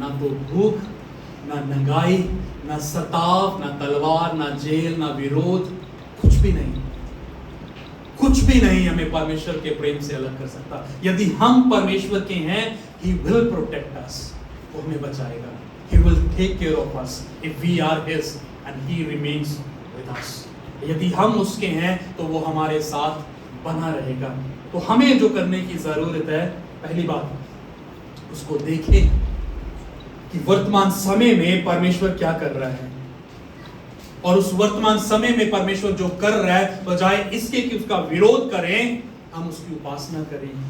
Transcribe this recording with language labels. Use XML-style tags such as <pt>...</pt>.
<hi>ना तो भूख, ना नंगाई, ना सताव, ना तलवार, ना जेल, ना विरोध, कुछ भी नहीं। कुछ भी नहीं हमें परमेश्वर के प्रेम से अलग कर सकता। यदि हम परमेश्वर के हैं,</hi> <en>He will protect us,</en> <hi>वो हमें बचाएगा।</hi> <en>He will take care of us if we are His and He remains with us।</en> <hi>यदि हम उसके हैं तो वो हमारे साथ बना रहेगा। तो हमें जो करने की जरूरत है, पहली बात उसको देखें कि वर्तमान समय में परमेश्वर क्या कर रहा है, और उस वर्तमान समय में परमेश्वर जो कर रहा है, बजाय इसके कि उसका विरोध करें, हम उसकी उपासना करें।</hi>